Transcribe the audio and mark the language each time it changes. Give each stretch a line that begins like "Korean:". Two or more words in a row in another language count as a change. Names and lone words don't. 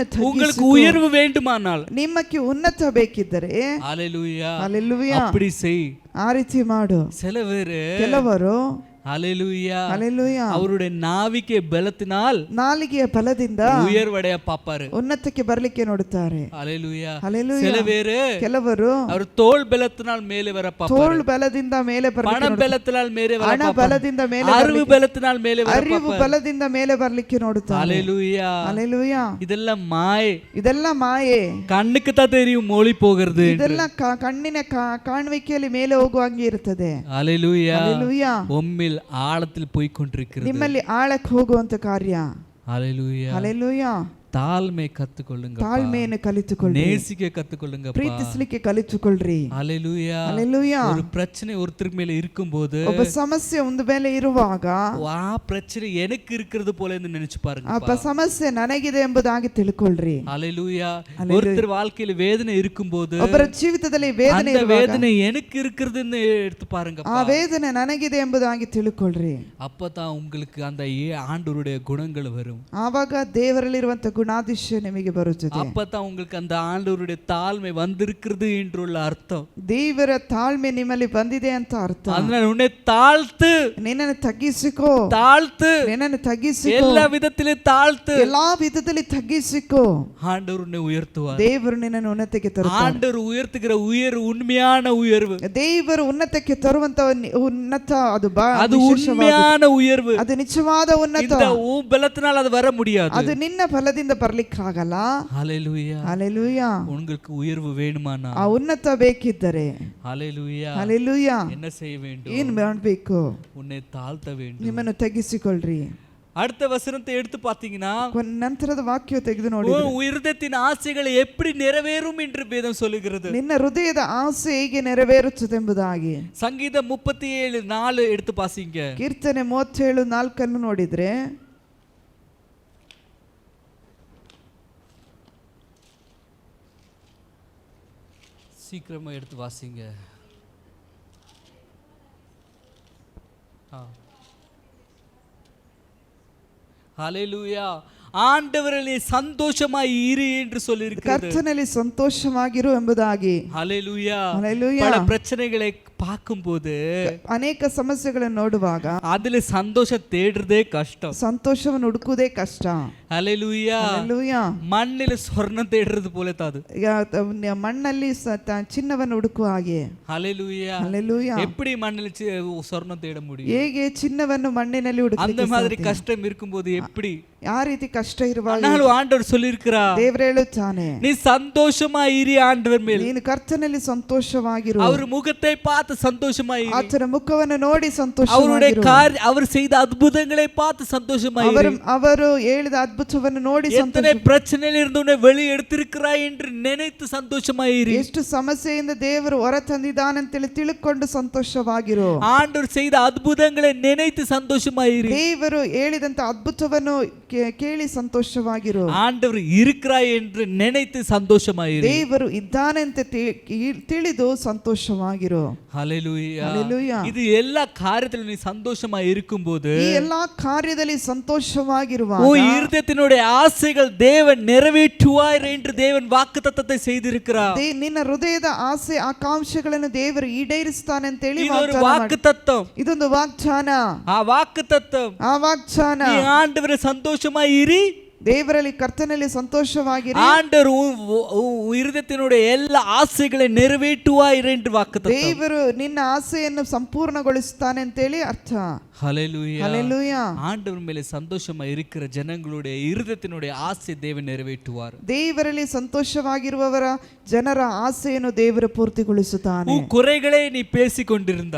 Tamil: உங்களுக்கு உயர்வு வேண்டுமானால்,
Kannada: ನಿಮ್ಮಕ್ಕೆ ಉನ್ನತ ಬೇಕಿದ್ದರೆ,
Tamil: ஹalleluya ஹalleluya, அப்படி செய்.
Kannada: ಆ ರೀತಿ ಮಾಡು. ಕೆಲವರು
Tamil: ஹalleluya ஹalleluya அவருடைய நாவிಕೆ பலத்தினால்,
Kannada: ನಾಲಿಗೆಯ ಬಲದಿಂದ
Tamil: உயர்வடைய பாப்பாரு,
Kannada: ಉನ್ನತಕ್ಕೆ ಬರಲಿಕ್ಕೆ ನೋಡುತ್ತಾರೆ.
Tamil: ஹalleluya. ஹalleluya. சில பேரு
Kannada: ಕೆಲವರು
Tamil: அவர் தோள் பலத்தினால் மேலே வர பாப்பாரு,
Kannada: ತೋಳು ಬಲದಿಂದ ಮೇಲೆ ಬರಲಿಕ್ಕೆ,
Tamil: பணம் பலத்தினால் மேலே வர
Kannada: ಹಣ
Tamil: பாப்பாரு,
Kannada: ಬಲದಿಂದ ಮೇಲೆ,
Tamil: அறிவு பலத்தினால் மேலே வர
Kannada: ಅರಿವು
Tamil: பாப்பாரு.
Kannada: ಬಲದಿಂದ ಮೇಲೆ ಬರಲಿಕ್ಕೆ ನೋಡುತ್ತಾರೆ.
Tamil: ஹalleluya ஹalleluya. இதெல்லாம் மாயை.
Kannada: ಇದೆಲ್ಲ ಮಾಯೆ.
Tamil: கண்ணுக்கு தான் தெரியும் மொழி போகிறது.
Kannada: ಇದೆಲ್ಲ ಕಣ್ಣಿನ ಕಾಣುವಿಕೆಯಲ್ಲಿ ಮೇಲೆ ಹೋಗುವಂಗೆ ಇರುತ್ತದೆ.
Tamil: ஹalleluya. ஹalleluya. உம்மில் ஆழத்தில் போய் கொண்டிருக்கிறது.
Kannada: ನಿಮ್ಮಲ್ಲಿ ಆಳಕ್ಕೆ ಹೋಗುವಂತ ಕಾರ್ಯ.
Tamil: ஹalleluya. ஹalleluya. தாழ்மை கத்துக்கொள்ளுங்க,
Kannada: ತಾಳ್ಮೆಯನ್ನು ಕಲಿತುಕೊಳ್ಳಿ,
Tamil: நேசிக்க கத்துக்கொள்ளுங்க,
Kannada: ಪ್ರೀತಿಸಲಿಕ್ಕೆ ಕಲಿತುಕೊಳ್ಳ್ರಿ.
Tamil: ஹalleluya. ஹalleluya. ஒரு பிரச்சனை ஒருத்தருக்கு மேல இருக்கும்போது,
Kannada: ಒಬ್ಬ ಸಮಸ್ಯೆ ಒಂದು ಮೇಲೆ ಇರುವಾಗ,
Tamil: ಆ பிரச்சனை எனக்கு இருக்கிறது போல என்று நினைச்சு பாருங்க.
Kannada: ಆ ಸಮಸ್ಯೆ ನನಗಿದೆ ಎಂಬುದಾಗಿ ತಿಳ್ಕೊಳ್ರಿ.
Tamil: ஹalleluya. ஒருத்தர் வாழ்க்கையில வேதனை இருக்கும்போது,
Kannada: ಒಬ್ಬರ ಜೀವಿತದಲ್ಲಿ ವೇದನೆ
Tamil: அந்த
Kannada: ಇರುವಾಗ,
Tamil: வேதனை எனக்கு இருக்கிறதுன்னு எடுத்து பாருங்க.
Kannada: ಆ ವೇದನೆ ನನಗಿದೆ ಎಂಬುದಾಗಿ ತಿಳ್ಕೊಳ್ರಿ.
Tamil: அப்பதான் உங்களுக்கு அந்த ஆண்டவருடைய குணங்கள் வரும்.
Kannada: ಆವಾಗ ದೇವರಲ್ಲಿರುವಂತ ಗುಣಾತಿಶಯ ನಿಮಗೆ ಬರುತ್ತದೆ.
Tamil: அப்பதான் உங்களுக்கு அந்த ஆண்டவருடைய தாழ்மை வந்திருக்கிறது என்றுள்ள அர்த்தம்.
Kannada: ದೇವರ ತಾಳ್ಮೆ ನಿಮ್ಮಲ್ಲಿ ಬಂದಿದೆ ಅಂತ ಅರ್ಥ.
Tamil: அதனால உன்னை தாழ்த்து,
Kannada: ನಿನ್ನನ್ನು ತಗ್ಗಿಸಿಕೋ,
Tamil: தாழ்த்து,
Kannada: ನಿನ್ನನ್ನು ತಗ್ಗಿಸಿಕೋ,
Tamil: எல்லா விதத்திலும் தாழ்த்து.
Kannada: ಎಲ್ಲಾ ವಿಧದಲ್ಲಿ ತಗ್ಗಿಸಿಕೋ.
Tamil: ஆண்டவர் உன்னை உயர்த்துவார்.
Kannada: ದೇವರು ನಿನ್ನನ್ನು ಉನ್ನತಕ್ಕೆ ತರುತ್ತಾನೆ.
Tamil: ஆண்டவர் உயர்த்துகிற உயர்வு உண்மையான உயர்வு.
Kannada: ದೇವರು ಉನ್ನತಕ್ಕೆ ತರುವಂತ ಉನ್ನತ ಅದು
Tamil: அது உண்மையான உயர்வு.
Kannada: ಅದು ನಿಜವಾದ ಉನ್ನತ.
Tamil: இந்த உன் பலத்தினால் அது வர முடியாது.
Kannada: ಅದು ನಿನ್ನ ಫಲದಿಂದ ಬರ್ಲಿಕ್ಕಾಗಲ್ಲ.
Tamil: ஹalleluya. ஹalleluya. உங்களுக்கு உயர்வு வேணுமானா,
Kannada: ಆ ಉನ್ನತ ಬೇಕಿದ್ದರೆ
Tamil: ஹalleluya, ஹalleluya, என்ன செய்ய வேண்டும்?
Kannada: ಏನು ಮಾಡಬೇಕು?
Tamil: உன்னை தாழ்த்த வேண்டும்.
Kannada: ನಿಮ್ಮನ್ನು ತಗ್ಗಿಸಿಕೊಳ್ಳ್ರಿ.
Tamil: அடுத்த வசனத்தை எடுத்து பார்த்தீங்கன்னா,
Kannada: ನಂತರದ ವಾಕ್ಯ ತೆಗೆದು ನೋಡಿ,
Tamil: உன் இருதயத்தின் ஆசைகள் எப்படி நிறைவேறும் என்று வேதம் சொல்லுகிறது.
Kannada: ನಿನ್ನ ಹೃದಯದ ಆಸೆ ಹೇಗೆ ನೆರವೇರುತ್ತದೆಂಬುದಾಗಿ.
Tamil: சங்கீதம் 37:4 எடுத்து பாசிங்க.
Kannada: ಕೀರ್ತನೆ 37:4 ನೋಡಿದ್ರೆ,
Tamil: சீக்கிரமா எடுத்து வாசிங்க. ஹalleluya. ஆண்டவரிலே சந்தோஷமாய் இரு என்று சொல்லியிருக்கிறது.
Kannada: ಕರ್ತನಲ್ಲಿ ಸಂತೋಷವಾಗಿರು ಎಂಬುದಾಗಿ.
Tamil: ஹalleluya. ஹalleluya. பல பிரச்சனைகளை பார்க்கும்போது,
Kannada: ಅನೇಕ ಸಮಸ್ಯೆಗಳನ್ನು ನೋಡುವಾಗ
Tamil: அதுல சந்தோஷம் தேடுறதே கஷ்டம்.
Kannada: ಸಂತೋಷವನ್ನು ಹುಡುಕುವುದೇ ಕಷ್ಟ.
Tamil: ஹalleluya. ஹalleluya. மண்ணில சொர்ணம் தேடுறது போல தாது.
Kannada: ಮಣ್ಣಲ್ಲಿ ಚಿನ್ನವನ್ನು ಹುಡುಕುವ ಹಾಗೆ.
Tamil: ஹalleluya. ஹalleluya. எப்படி மண்ணில சொர்ணம் தேட முடியும்?
Kannada: ಹೇಗೆ ಚಿನ್ನವನ್ನು ಮಣ್ಣಿನಲ್ಲಿ
Tamil: அந்த
Kannada: ಹುಡುಕಲಿಕ್ಕೆ
Tamil: மாதிரி
Kannada: ಸಾಧ್ಯ?
Tamil: கஷ்டம் இருக்கும்போது எப்படி?
Kannada: ಆ ರೀತಿ ಕಷ್ಟ ಇರುವಾಗ
Tamil: ஆனாலும் ஆண்டவர் சொல்லியிருக்கிறார்,
Kannada: ದೇವರು ಹೇಳುತ್ತಾನೆ,
Tamil: நீ சந்தோஷமா இரு ஆண்டவர் மேல்.
Kannada: ನೀನು ಕರ್ತನಲ್ಲಿ ಸಂತೋಷವಾಗಿರು.
Tamil: அவர் முகத்தை பார்த்து சந்தோஷமா இரு.
Kannada: ಆತನ ಮುಖವನ್ನು ನೋಡಿ
Tamil: அவருடைய
Kannada: ಸಂತೋಷವಾಗಿರು.
Tamil: அவர் செய்த அற்புதங்களை பார்த்து சந்தோஷமா இரு.
Kannada: ಅವರು ಹೇಳಿದ ಅದ್ಭುತವನ್ನು ನೋಡಿ
Tamil: எத்தனை பிரச்சனையில இருந்து உன்னை வெளியே எடுத்திருக்கிறாய் என்று நினைத்து சந்தோஷமா இரு.
Kannada: ಎಷ್ಟು ಸಮಸ್ಯೆಯಿಂದ ದೇವರು ಹೊರ ತಂದಿದ್ದಾನಂತೇಳಿ ತಿಳ್ಕೊಂಡು ಸಂತೋಷವಾಗಿರು.
Tamil: ஆண்டவர் செய்த அற்புதங்களை நினைத்து சந்தோஷமா இரு.
Kannada: ದೇವರು ಹೇಳಿದಂತ ಅದ್ಭುತವನ್ನು ಕೇಳಿ ಸಂತೋಷವಾಗಿರು.
Tamil: ஆண்டவர் இருக்கிறாய் என்று நினைத்து சந்தோஷமா இரு.
Kannada: ದೇವರು ಇದ್ದಾನೆ ಅಂತ ತಿಳಿದು ಸಂತೋಷವಾಗಿರು.
Tamil: ஹalleluya. ஹalleluya. இது எல்லா காரியத்திலும் நீ சந்தோஷமா இருக்கும்போது,
Kannada: ಈ ಎಲ್ಲಾ ಕಾರ್ಯದಲ್ಲಿ ಸಂತೋಷವಾಗಿರುವಾಗ
Tamil: உன் இருதயத்தினுடைய ஆசைகள் தேவன் நிறைவேற்றுவார் என்று தேவன் வாக்குத்தத்தத்தை செய்திருக்கிறார்.
Kannada: ನಿನ್ನ ಹೃದಯದ ಆಸೆ ಆಕಾಂಕ್ಷೆಗಳನ್ನು ದೇವರು ಈಡೇರಿಸ್ತಾನೆ ಅಂತ ಹೇಳಿ
Tamil: இது ஒரு வாக்குத்தத்தம்.
Kannada: ಇದೊಂದು ವಾಗ್ದಾನ.
Tamil: ಆ வாக்குத்தத்தம்,
Kannada: ಆ ವಾಗ್ದಾನ.
Tamil: நீ ஆண்டவரை சந்தோஷமா இரு,
Kannada: ದೇವರಲ್ಲಿ ಕರ್ತನಲ್ಲಿ ಸಂತೋಷವಾಗಿರಿ.
Tamil: ஆண்டவர் உன் இருதயத்தினுடைய எல்லா ஆசைகளை நிறைவேற்றுவார் என்று வாக்குத்தத்தம்.
Kannada: ದೇವರು ನಿನ್ನ ಆಸೆಯನ್ನು ಸಂಪೂರ್ಣಗೊಳಿಸುತ್ತಾನೆ ಅಂತೇಳಿ ಅರ್ಥ.
Tamil: ஹalleluya. ஹalleluya. ஆண்டவர் மேலே சந்தோஷமா இருக்கிற ஜனங்களுடைய இருதயத்தினுடைய ஆசை தேவன் நிறைவேற்றுவார்.
Kannada: ದೇವರಲ್ಲಿ ಸಂತೋಷವಾಗಿರುವವರ ಜನರ ಆಸೆಯನ್ನು ದೇವರು ಪೂರ್ತಿಗೊಳಿಸುತ್ತಾನೆ.
Tamil: உன் குறைகளை நீ பேசிக் கொண்டிருந்தா,